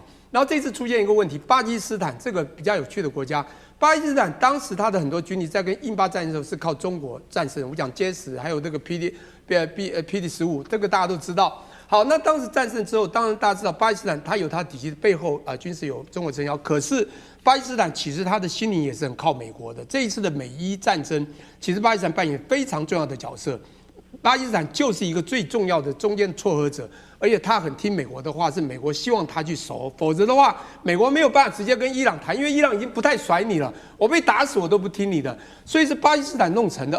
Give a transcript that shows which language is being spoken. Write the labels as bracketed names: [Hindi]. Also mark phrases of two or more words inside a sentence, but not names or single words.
[Chinese] 然後這次出現一個問題，巴基斯坦這個比較有趣的國家，巴基斯坦當時他的很多軍力在跟印巴戰爭的時候是靠中國戰勝，我講殲10還有這個 PD-15，這個大家都知道。好，那當時戰勝之後，當然大家知道巴基斯坦它有它體系背後軍事有中國撐腰，可是巴基斯坦其實它的心靈也是很靠美國的。這一次的美伊戰爭，其實巴基斯坦扮演非常重要的角色。巴基斯坦就是一個最重要的中間撮合者，而且他很聽美國的話，是美國希望他去守，否則的話，美國沒有辦法直接跟伊朗談，因為伊朗已經不太甩你了，我被打死我都不聽你的，所以是巴基斯坦弄成的。